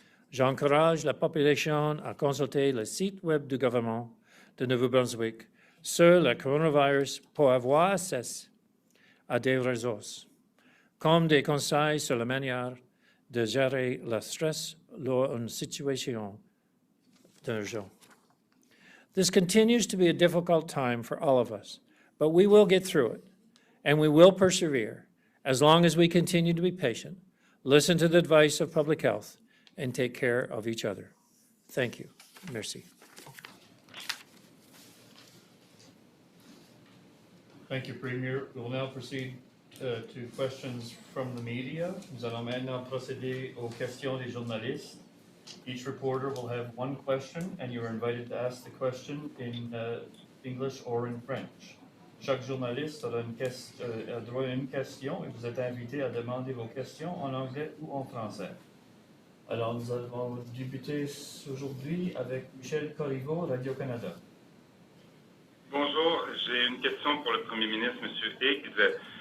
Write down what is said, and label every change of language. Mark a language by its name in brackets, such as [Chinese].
[French] J'encourage la population à consulter le site web du gouvernement de Nouveau-Brunswick sur le coronavirus pour avoir accès à des ressources, comme des conseils sur la manière de gérer le stress lors d'une situation d'urgence. [English] This continues to be a difficult time for all of us, but we will get through it, and we will persevere as long as we continue to be patient, listen to the advice of public health, and take care of each other. Thank you. [French] Merci. [English] Thank you, Premier. We will now proceed to questions from the media. [French] Nous allons maintenant procéder aux questions des journalistes. [English] Each reporter will have one question, and you are invited to ask the question in English or in French. [French] Chaque journaliste aura droit à une question et vous êtes invité à demander vos questions en anglais ou en français. Alors, nous allons débuter aujourd'hui avec Michel Corriveau, Radio-Canada. Bonjour, j'ai une question pour le Premier ministre, M. Higgs.